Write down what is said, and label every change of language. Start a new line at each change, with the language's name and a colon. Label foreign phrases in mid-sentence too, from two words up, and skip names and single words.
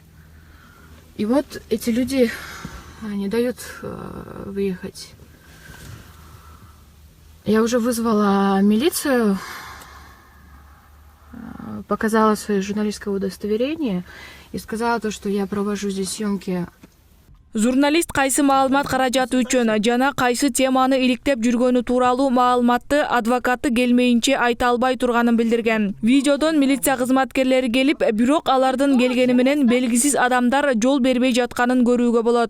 Russian: И вот эти люди не дают выехать. Я уже вызвала милицию, показала свое журналистское удостоверение и сказала то, что я провожу здесь съемки.
Kyrgyz: Журналист кайсы маалымат каражаты үчүн жана кайсы теманы иликтеп жүргөнү тууралуу маалыматты адвокаты келмейинче айта албай турганын билдирген. Видеодон милиция кызматкерлери келип, бирок алардын келгени менен белгисиз адамдар жол бербей жатканын көрүүгө болот.